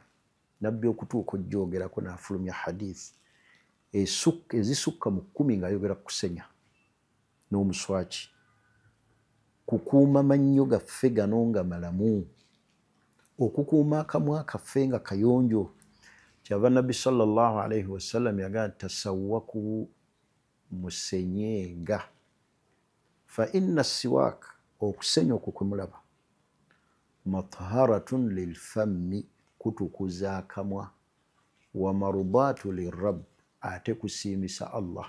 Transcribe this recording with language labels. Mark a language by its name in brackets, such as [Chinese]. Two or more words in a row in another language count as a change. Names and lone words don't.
[Ganda] Nabbi okutuuka ojjoogerako n'afulumya hadithi ezisukka mu 10 ng'ayogera ku kusenya n'omuswaki, kukuuma mannyo gaffe gano nga malamu, okukuuma akamwa kaffe nga kayonjo. Kyava Nabbi [Arabic] صلى الله عليه وسلم [Ganda] yagamba tasawwaku, musenyenga. [Arabic] فإن سواك, [Ganda] okusenya okwo kwe mulaba, [Arabic] مطهرة للفم, [Ganda] kutukuza akamwa, [Arabic] ومرضاة للرب, [Ganda] ate kusiimisa Allah.